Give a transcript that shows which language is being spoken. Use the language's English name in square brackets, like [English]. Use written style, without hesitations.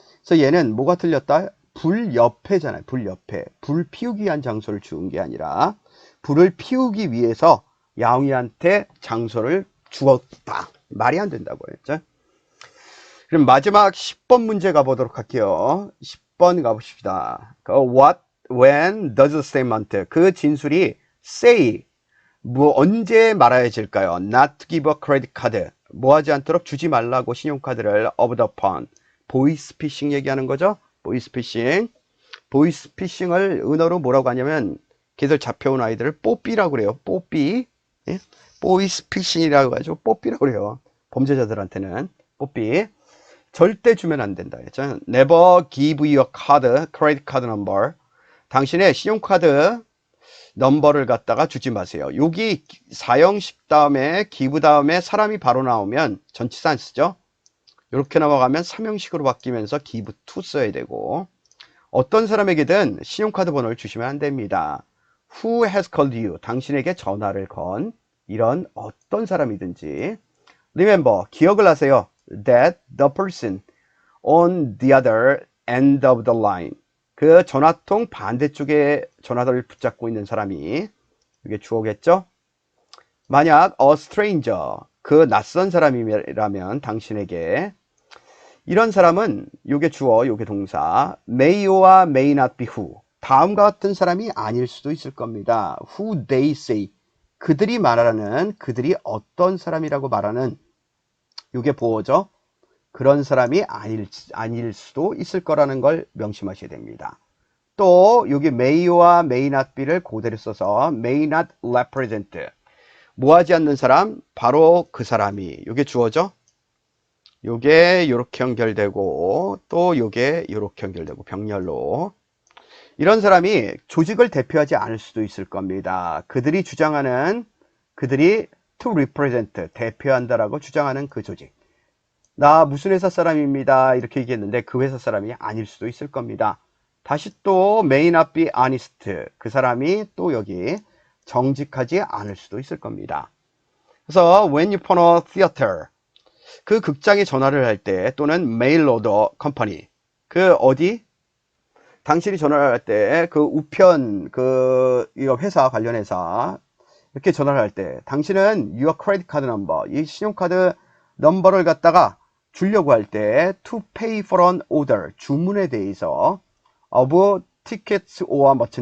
[Korean] 그래서 얘는 뭐가 틀렸다? 불 옆에잖아요. 불 옆에. 불 피우기 위한 장소를 주은 게 아니라 불을 피우기 위해서 야옹이한테 장소를 주었다. 말이 안 된다고 했죠. 그럼 마지막 10번 문제 가보도록 할게요. 10번 가보십시다. [English] What, when, does statement. [Korean] 그 진술이 say, 뭐 언제 말해질까요? [English] Not to give a credit card. [Korean] 뭐 하지 않도록 주지 말라고 신용카드를 [English] of the phone. [Korean] 보이스피싱 얘기하는 거죠. 보이스피싱. 보이스피싱을 은어로 뭐라고 하냐면 걔들 잡혀온 아이들을 뽀삐라고 그래요. 뽀삐. 예? 보이스피싱이라고 하죠. 뽀삐라고 그래요. 범죄자들한테는 뽀삐. 절대 주면 안 된다. 그렇죠? [English] Never give your card, credit card number. [Korean] 당신의 신용카드 넘버를 갖다가 주지 마세요. 여기 사형식 다음에 give 다음에 사람이 바로 나오면 전치사 안 쓰죠. 이렇게 넘어가면 삼형식으로 바뀌면서 [English] give to [Korean] 써야 되고, 어떤 사람에게든 신용카드 번호를 주시면 안 됩니다. [English] Who has called you? [Korean] 당신에게 전화를 건 이런 어떤 사람이든지. [English] Remember, [Korean] 기억을 하세요. [English] That the person on the other end of the line. [Korean] 그 전화통 반대쪽에 전화를 붙잡고 있는 사람이, 이게 주어겠죠? 만약 [English] a stranger, [Korean] 그 낯선 사람이라면 당신에게, 이런 사람은 요게 주어, 요게 동사, may와 [English] may not be who. [Korean] 다음과 같은 사람이 아닐 수도 있을 겁니다. [English] Who they say. [Korean] 그들이 말하는, 그들이 어떤 사람이라고 말하는, 요게 보어죠. 그런 사람이 아닐 수도 있을 거라는 걸 명심하셔야 됩니다. 또 여기 may와 [English] may not be [Korean] 를 그대로 써서 [English] may not represent. [Korean] 뭐 하지 않는 사람? 바로 그 사람이. 요게 주어죠. 요게 요렇게 연결되고 또 요게 요렇게 연결되고 병렬로. 이런 사람이 조직을 대표하지 않을 수도 있을 겁니다. 그들이 주장하는, 그들이 [English] to represent, [Korean] 대표한다라고 주장하는 그 조직. 나 무슨 회사 사람입니다. 이렇게 얘기했는데 그 회사 사람이 아닐 수도 있을 겁니다. [English] 다시 또 may not be honest. [Korean] 그 사람이 또 여기 정직하지 않을 수도 있을 겁니다. 그래서 [English] when you phone a theater, [Korean] 그 극장에 전화를 할 때, 또는 [English] mail order company, [Korean] 그 어디? 당신이 전화를 할 때 그 우편, 이거 회사 관련 회사 이렇게 전화를 할 때 당신은 [English] your credit card number, [Korean] 이 신용카드 넘버를 갖다가 주려고 할 때 [English] to pay for an order, [Korean] 주문에 대해서 [English] of tickets or